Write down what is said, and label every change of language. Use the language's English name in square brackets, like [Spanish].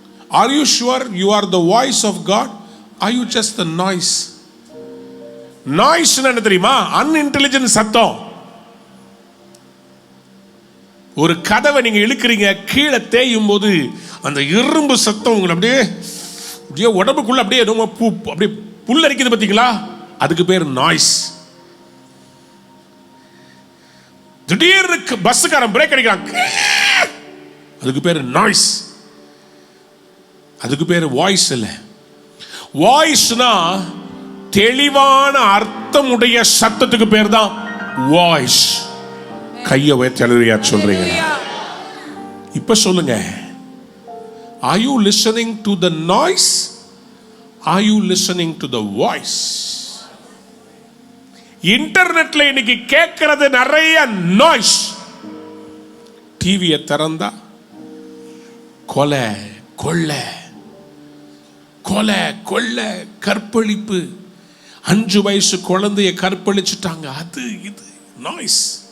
[English] Are you sure you are the voice of God? Are you just the noise? [Tamil] Noise என்ன தெரியுமா? unintelligent சத்தம். ஒரு கதவை நீங்க இழுக்கிறீங்க, கீழே தேயும் போது அந்த இரும்பு சத்தம் உங்களை அப்படியே உடம்புக்குள்ள அப்படியே அப்படியே புல்லரிக்குது பார்த்தீங்களா? அதுக்கு பேர் நாய்ஸ். திடீர்னு பஸ்ஸுக்காரன் பிரேக் அடிக்கிறான், அதுக்கு பேர் நாய்ஸ். அதுக்கு பேர் வாய்ஸ் இல்ல. வாய்ஸ்னா தெளிவான அர்த்தமுடைய சத்தத்துக்கு பேர் தான் வாய்ஸ். கையை உயர்த்தி அல்லேலூயா சொல்றீங்க. இப்ப சொல்லுங்க, [English] are you listening to the noise? Are you listening to the voice? [Tamil] இன்டர்நெட்ல இன்னைக்கு கேட்கிறது நிறைய நாய்ஸ். டிவியை திறந்தா கொலை கொள்ளை, கொலை கொள்ளை, கற்பழிப்பு, 5 வயசு குழந்தைய கற்பழிச்சுட்டாங்க, அது இது நாய்ஸ்.